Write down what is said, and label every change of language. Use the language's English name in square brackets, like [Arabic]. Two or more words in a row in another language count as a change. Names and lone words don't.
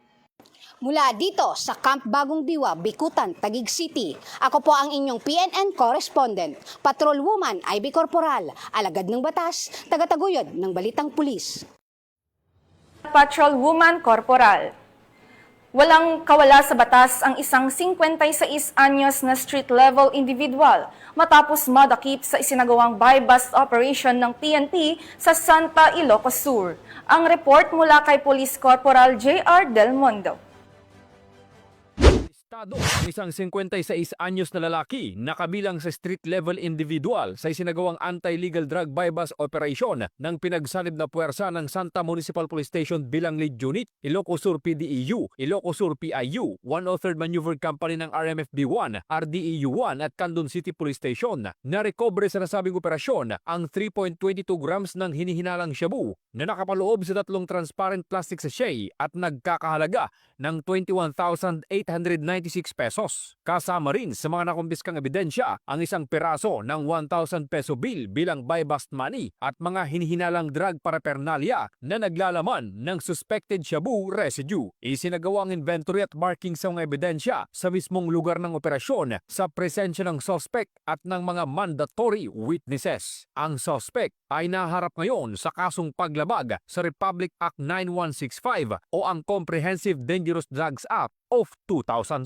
[Filipino] Mula dito sa Camp Bagong Diwa, Bikutan, Taguig City, ako po ang inyong PNN Correspondent, Patrolwoman Ivy Corporal, alagad ng batas, tagataguyod ng Balitang Pulis. Patrolwoman Corporal. Walang kawala sa batas ang isang 56 anyos na [English] street-level individual [Filipino] matapos madakip sa isinagawang [English] buy-bust operation [Filipino] ng PNP sa Santa Ilocos Sur. Ang report mula kay Police Corporal J.R. Del Mundo. Ang isang 56 anyos na lalaki na kabilang sa [English] street-level individual [Filipino] sa isinagawang [English] anti-legal drug buy-bust operation [Filipino] ng pinagsanib na puwersa ng Santa Municipal Police Station bilang [English] lead unit, [Filipino] Ilocos Sur PDEU, Ilocos Sur PIU, 103rd Maneuver Company ng RMFB-1, RDEU-1 at Candon City Police Station. Narekobre sa nasabing operasyon ang 3.22 grams ng hinihinalang shabu na nakapaloob sa 3 [English] transparent plastic sachet [Filipino] at nagkakahalaga ng 21,896 pesos. Kasama rin sa mga nakumpiskang ebidensya ang isang piraso ng 1,000 [English] peso bill [Filipino] bilang [English] buy-bust money [Filipino] at mga hinihinalang [English] drug paraphernalia [Filipino] na naglalaman ng [English] suspected shabu residue. [Filipino] Isinagawa ang inventory at marking sa mga ebidensya sa mismong lugar ng operasyon sa presensya ng suspect at ng mga [English] mandatory witnesses. [Filipino] Ang suspect ay naharap ngayon sa kasong paglabag sa Republic Act 9165 o ang Comprehensive Dangerous Drugs Act of 2002.